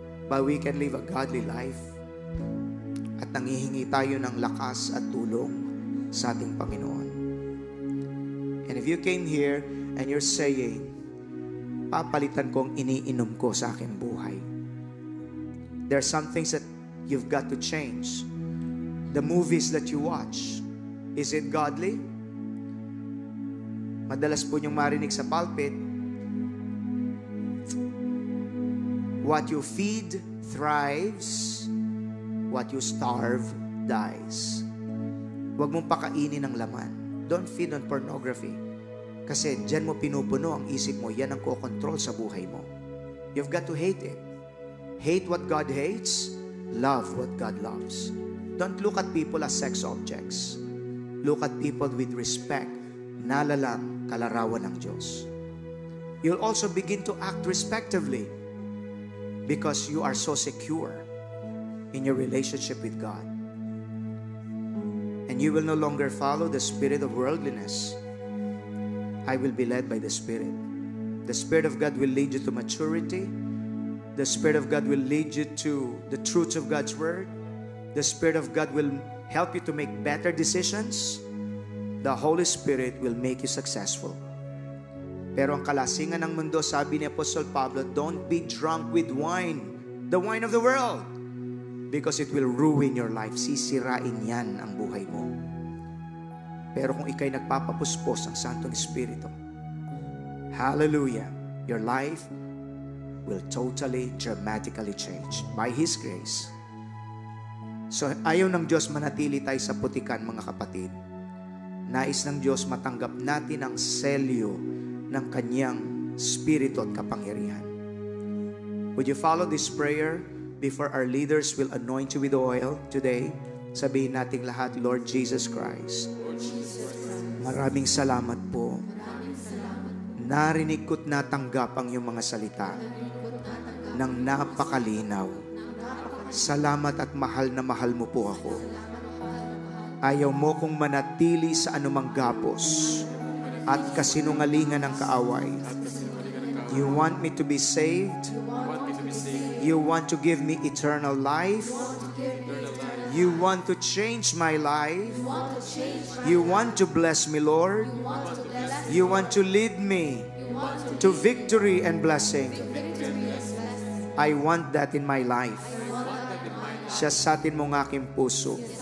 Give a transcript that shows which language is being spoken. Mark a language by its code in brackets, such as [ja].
[en] But we can live a godly life. [tl] At nangihingi tayo ng lakas at tulong sa ating Panginoon. [en] And if you came here and you're saying, [tl] papalitan ko ang iniinom ko sa aking buhay. [en] There are some things that you've got to change. The movies that you watch, is it godly? [tl] Madalas po niyong marinig sa pulpit, [en] what you feed thrives, what you starve dies. [tl] Huwag mong pakainin ng laman. [en] Don't feed on pornography. [tl] Kasi dyan mo pinupuno ang isip mo, yan ang kokontrol sa buhay mo. [en] You've got to hate it. Hate what God hates, love what God loves. Don't look at people as sex objects. Look at people with respect. [tl] Nalalang kalarawan ng Diyos. [en] You'll also begin to act respectively because you are so secure in your relationship with God. And you will no longer follow the spirit of worldliness. I will be led by the Spirit. The Spirit of God will lead you to maturity. The Spirit of God will lead you to the truths of God's Word. The Spirit of God will help you to make better decisions. The Holy Spirit will make you successful. [tl] Pero ang kalasingan ng mundo, sabi ni Apostle Pablo, [en] don't be drunk with wine, the wine of the world, because it will ruin your life. [tl] Sisirain yan ang buhay mo. Pero kung ikay nagpapapuspos ng Santong Espiritu, [en] hallelujah, your life will totally, dramatically change by His grace. [tl] So, ayaw ng Diyos manatili tayo sa putikan, mga kapatid. Nais ng Diyos matanggap natin ang selyo ng Kanyang Espiritu at kapangyarihan. [en] Would you follow this prayer before our leaders will anoint you with oil today? [tl] Sabihin nating lahat, Lord Jesus Christ, maraming salamat po. Narinig ko't natanggap ang iyong mga salita ng napakalinaw. Salamat at mahal na mahal mo po ako. Ayaw mo kong manatili sa anumang gapos at kasinungalingan ng kaaway. [en] You want me to be saved? You want to give me eternal life? You want to change my life? You want to bless me, Lord? You want to lead me to victory and blessing? I want that in my life. [tl] Siyasatin mo ng aking puso.